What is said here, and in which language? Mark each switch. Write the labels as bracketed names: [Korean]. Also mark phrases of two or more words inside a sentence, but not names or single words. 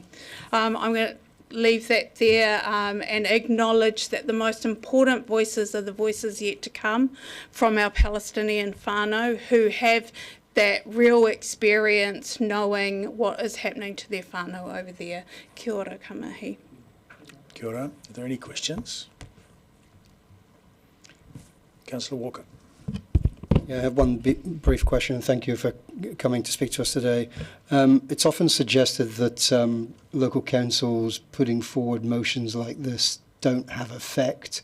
[English] I'm going to leave that there and acknowledge that the most important voices are the voices yet to come from our Palestinian whānau who have that real experience knowing what is happening to their whānau over there. [Māori] Kia ora, ka mihi. Kia ora. [English] Are there any questions? Councillor Walker. Yeah, I have one brief question, and thank you for coming to speak to us today. It's often suggested that local councils putting forward motions like this don't have effect.